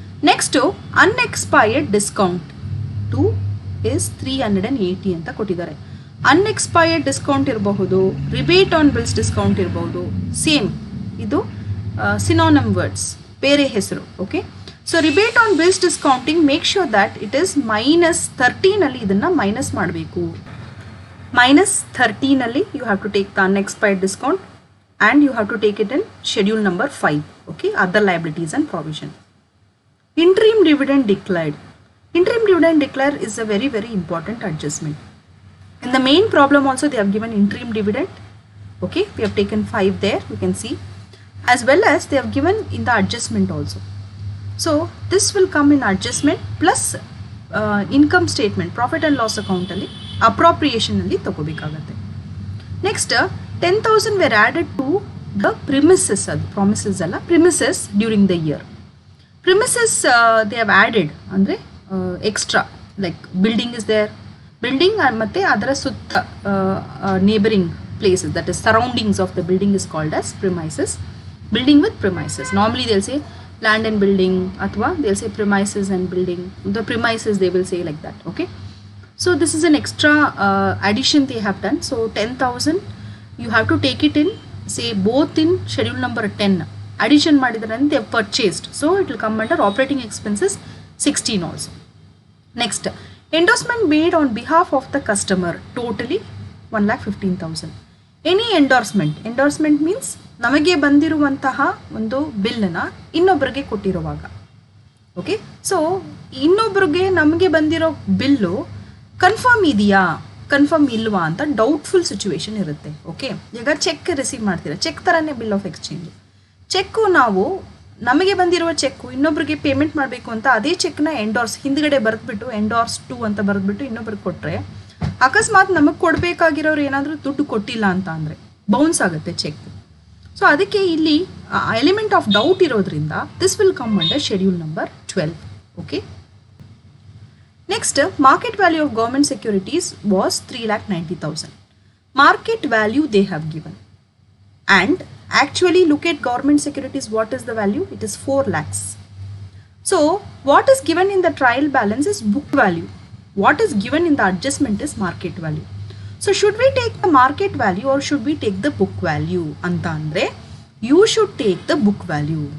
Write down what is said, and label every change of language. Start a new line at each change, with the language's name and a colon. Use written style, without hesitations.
Kannada: Next unexpired discount 2 is 380 ಅಂತ ಕೊಟ್ಟಿದ್ದಾರೆ. Unexpired discount ಇರಬಹುದು, ರಿಬೇಟ್ ಆನ್ ಬಿಲ್ಸ್ ಡಿಸ್ಕೌಂಟ್ ಇರಬಹುದು. ಸೇಮ್, ಇದು ಸಿನಾನಮ್ ವರ್ಡ್ಸ್, ಬೇರೆ ಹೆಸರು. Okay, so rebate on bills discounting,
English: make sure that it is -13
Kannada: ಇದನ್ನು ಮೈನಸ್ ಮಾಡಬೇಕು.
English: -13 you have to take the unexpired discount and you have to take it in schedule number 5. Okay, other liabilities and provision. Interim dividend declared. Interim dividend declared is a very very important adjustment. In the main problem also they have given interim dividend. Okay, we have taken 5 there, you can see, as well as they have given in the adjustment also. So this will come in adjustment plus income statement, profit and loss ಅಕೌಂಟಲ್ಲಿ
Kannada: ಅಪ್ರಾಪ್ರಿಯೇಷನಲ್ಲಿ ತಗೋಬೇಕಾಗತ್ತೆ.
English: next 10,000 were added to the premises,
Kannada: ಅದು promises ಅಲ್ಲ,
English: Premises during the year. Premises they have added ಅಂದರೆ extra, like building is there, building
Kannada: ಮತ್ತು ಅದರ ಸುತ್ತ
English: Neighbouring places, that is surroundings of the building is called as premises. Building with premises, normally they'll say land and building, athwa they'll say premises and building. The premises they will say like that. Okay, so this is an extra addition they have done. So 10,000 you have to take it in, say both in schedule number 10 addition madidare and they have purchased, so it will come under operating expenses 16 also. Next, endorsement made on behalf of the customer, totally 1,15,000.
Kannada: Any endorsement means ನಮಗೆ ಬಂದಿರುವಂತಹ ಒಂದು ಬಿಲ್ಲನ್ನು ಇನ್ನೊಬ್ಬರಿಗೆ ಕೊಟ್ಟಿರುವಾಗ. Okay, so ಇನ್ನೊಬ್ರಿಗೆ ನಮಗೆ ಬಂದಿರೋ bill confirm ಇದೆಯಾ confirm ಇಲ್ವಾ ಅಂತ ಡೌಟ್ಫುಲ್ ಸಿಚುವೇಶನ್ ಇರುತ್ತೆ. ಓಕೆ, ಈಗ ಚೆಕ್ ರಿಸೀವ್ ಮಾಡ್ತೀರಾ, ಚೆಕ್ ಥರನೇ ಬಿಲ್ ಆಫ್ ಎಕ್ಸ್ಚೇಂಜ್. ಚೆಕ್ಕು ನಾವು ನಮಗೆ ಬಂದಿರುವ ಚೆಕ್ಕು ಇನ್ನೊಬ್ರಿಗೆ ಪೇಮೆಂಟ್ ಮಾಡಬೇಕು ಅಂತ ಅದೇ ಚೆಕ್ನ ಹಿಂದ್ಗಡೆ ಬರೆದ್ಬಿಟ್ಟು ಎಂಡೋರ್ಸ್ ಟು ಅಂತ ಬರೆದ್ಬಿಟ್ಟು ಇನ್ನೊಬ್ರಿಗೆ ಕೊಟ್ಟರೆ ಅಕಸ್ಮಾತ್ ನಮಗೆ ಕೊಡಬೇಕಾಗಿರೋರು ಏನಾದರೂ ದುಡ್ಡು ಕೊಟ್ಟಿಲ್ಲ ಅಂತ ಅಂದರೆ ಬೌನ್ಸ್ ಆಗುತ್ತೆ ಚೆಕ್. ಸೊ ಅದಕ್ಕೆ ಇಲ್ಲಿ ಎಲಿಮೆಂಟ್ ಆಫ್ ಡೌಟ್ ಇರೋದ್ರಿಂದ
English: This will come under schedule number 12. Okay, next market value of government securities was 3,90,000. Market value they have given and actually look at government securities. What is the value? It is 4 lakhs. So what is given in the trial balance is book value. What is given in the adjustment is market value. So should we take the market value or should we take the book value
Kannada: anta andre
English: you should take the book value.